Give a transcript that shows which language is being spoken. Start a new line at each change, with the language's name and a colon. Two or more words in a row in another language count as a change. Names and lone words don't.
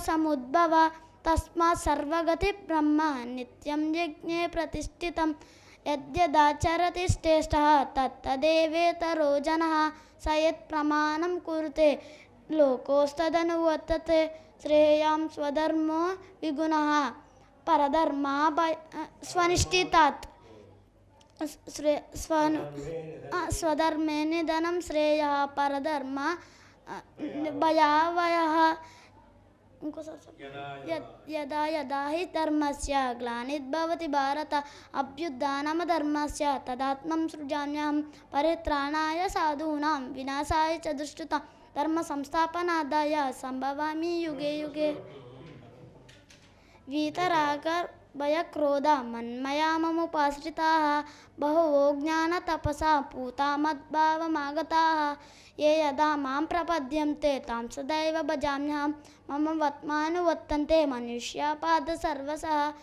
Sanskrit: సముద్భవ తస్మాత్ సర్వగతి బ్రహ్మ నిత్యం యజ్ఞే ప్రతిష్ఠితం యద్యదాచరతి శ్రేష్టః తత్తదేవేతరో జనః స యత్ ప్రమాణం కురుతే లోకోస్తదనువర్తతే శ్రేయాం స్వధర్మో విగుణః పరధర్మా స్వనిష్ఠితాత్ స్వధర్మే నిధనం శ్రేయ పరధర్మ భయావయః. యదా యదా హి ధర్మస్య గ్లానిర్భవతి భారత అభ్యుత్థానమధర్మస్య తదాత్మం సృజామ్యహం పరిత్రాణాయ సాధూనాం వినాశాయ చ దుష్కృతాం ధర్మ సంస్థాపనార్థాయ సంభవామి యుగే యుగే. వీతరాగ భయక్రోధ మన్మయామముపాశ్రితాః బహవో జ్ఞానతపసా పూతా మద్భావమాగతాః ఏ యదా మాం ప్రపద్యంతే తాం సదైవ భజామ్యహం మమ వర్త్మానువర్తంతే మనుష్యాపాద సర్వశః.